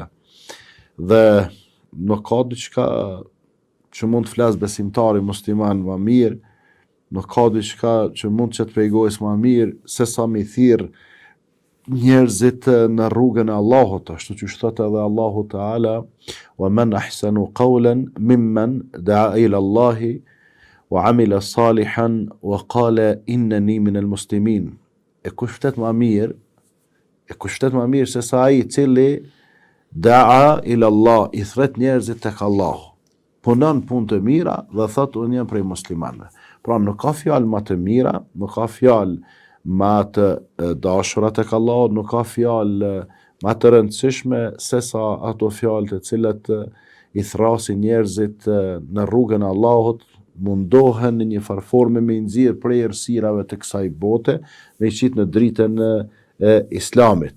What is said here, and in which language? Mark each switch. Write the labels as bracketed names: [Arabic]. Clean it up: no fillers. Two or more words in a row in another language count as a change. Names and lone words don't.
[Albanian] Dhe nuk ka diçka që mund të flas besimtari musliman më mirë, nuk ka diçka që mund të pejgojës më mirë se sa mi thirr njerëzit në rrugën e Allahut, ashtu që thotë edhe Allahu Ta'ala, [Arabic] ومن أحسن قولا ممن دعا إلى الله وعمل صالحا وقال إنني من المسلمين. [Albanian] E kush flet më mirë se sa ai i cili [Arabic] دعا إلى الله, [Albanian] i thret njerëzit tek Allahu, punon punë të mira dhe thot unë jam prej muslimanëve. Pra nuk ka fjalë më të mira, nuk ka fjalë ma të dashurat tek Allahu, nuk ka fjalë ma të rëndësishme se sa ato fjalë të cilat i thrasin njerëzit në rrugën e Allahut, mundohen në një farforme me nxjerr prej errësirave të kësaj bote, me qit në dritën e islamit.